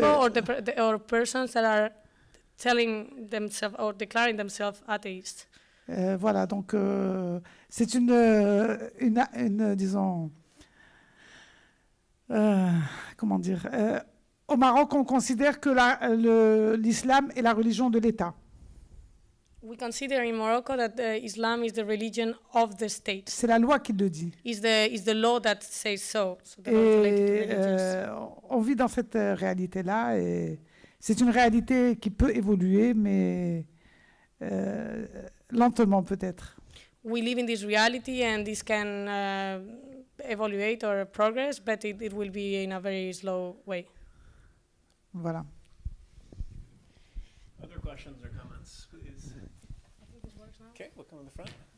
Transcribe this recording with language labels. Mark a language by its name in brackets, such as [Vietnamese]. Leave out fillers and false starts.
[English] Morocco, or persons that are telling themselves or declaring themselves atheists. [French] Voilà, donc c'est une disons, comment dire, au Maroc, on considère que l'islam est la religion de l'État. [English] We consider in Morocco that Islam is the religion of the state. [French] C'est la loi qui le dit. [English] Is the law that says so. So they're not related to religions. [French] on vit dans cette réalité-là et c'est une réalité qui peut évoluer, mais lentement peut-être. [English] We live in this reality, and this can evaluate or progress, but it will be in a very slow way. [French] Voilà. [English] Other questions or comments, please? Okay, we'll come in the front.